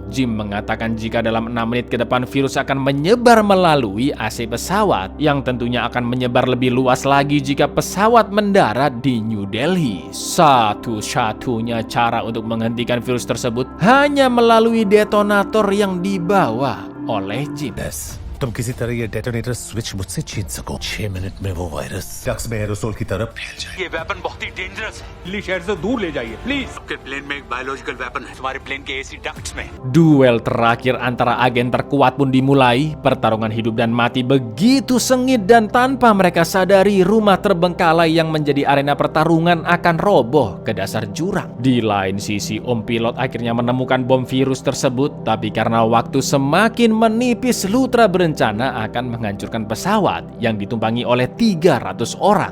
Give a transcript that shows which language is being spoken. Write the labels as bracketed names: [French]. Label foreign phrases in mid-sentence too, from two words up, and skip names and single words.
[Indonesian] Jim mengatakan jika dalam 6 menit ke depan virus akan menyebar melalui AC pesawat, yang tentunya akan menyebar lebih luas lagi jika pesawat mendarat di New Delhi. Satu-satunya cara untuk menghentikan virus tersebut hanya melalui detonator yang dibawa oleh Jim. [Hindi] तुम किसी तरह ये [English] detonator switch [Hindi] मुझसे छीन सको। 6 मिनट में वो वायरस डक्स में एरोसोल की तरफ फैल जाए। ये वेपन बहुत ही डेंजरस है, दिल्ली शहर से दूर ले जाइए प्लीज। आपके प्लेन में एक [English] biological weapon [Hindi] है, तुम्हारे प्लेन के [English] AC ducts [Hindi] में। [Indonesian] Duel terakhir antara agen terkuat pun dimulai. Pertarungan hidup dan mati begitu sengit dan tanpa mereka sadari, rumah terbengkalai yang menjadi arena pertarungan akan roboh ke dasar jurang. Di lain sisi, Om Pilot akhirnya menemukan bom virus tersebut, tapi karena waktu semakin menipis, Lutra berencana akan menghancurkan pesawat yang ditumpangi oleh 300 orang.